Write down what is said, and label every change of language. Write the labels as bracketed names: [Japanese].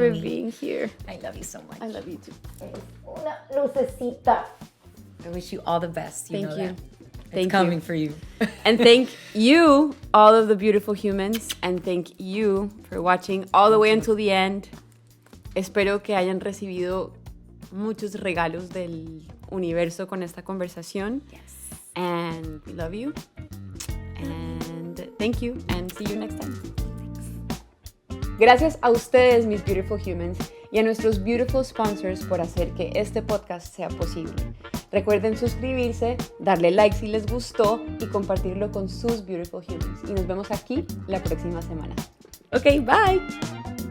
[English] you for me. being here. I love you so much. I love you too. [Spanish] Una lucecita. [English] I wish you all the best. Thank know you. That. Thank It's coming you. for you. And thank you, all of the beautiful humans, and thank you for watching all the way until the end. [Spanish] Espero que hayan recibido muchos regalos del universo con esta conversación. [English] Yes. And we love you. And thank you, and see you next time. [Spanish] Gracias a ustedes, mis [English] beautiful humans, [Spanish] y a nuestros [English] beautiful sponsors [Spanish] por hacer que este podcast sea posible. Recuerden suscribirse, darle like si les gustó y compartirlo con sus [English] beautiful humans. [Spanish] Y nos vemos aquí la próxima semana. [English] Ok, bye.